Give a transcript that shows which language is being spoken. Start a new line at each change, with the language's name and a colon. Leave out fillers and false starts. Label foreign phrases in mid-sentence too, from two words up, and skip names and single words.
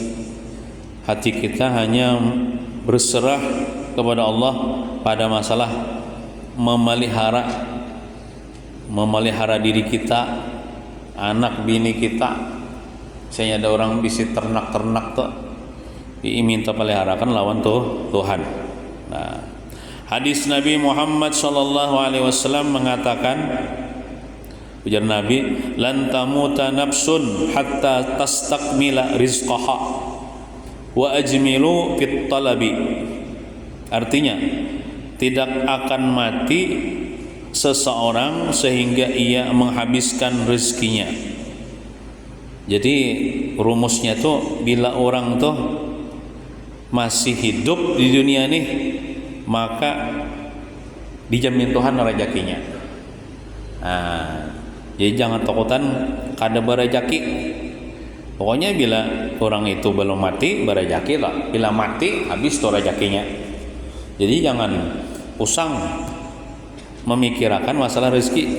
Indonesian: Hati kita hanya berserah kepada Allah pada masalah memelihara diri kita, anak bini kita. Misalnya ada orang bisa ternak tuh, diminta peliharakan lawan Tuhan. Nah, hadis Nabi Muhammad
Arabic: صلى الله عليه وسلم
Indonesian: mengatakan, ujar Nabi,
Arabic: لن تموت نفس حتى تستكمل رزقها وأجملوا في الطلب.
Indonesian: Artinya, tidak akan mati seseorang sehingga ia menghabiskan rezekinya. Jadi rumusnya tuh, bila orang tuh masih hidup di dunia nih, maka dijamin Tuhan rezekinya.
Banjar: Nah, jadi jangan takutan kada berezeki.
Indonesian: Pokoknya bila orang itu belum mati, berezeki lah. Bila mati, habis tuh rezekinya. Jadi jangan usang memikirkan masalah rezeki.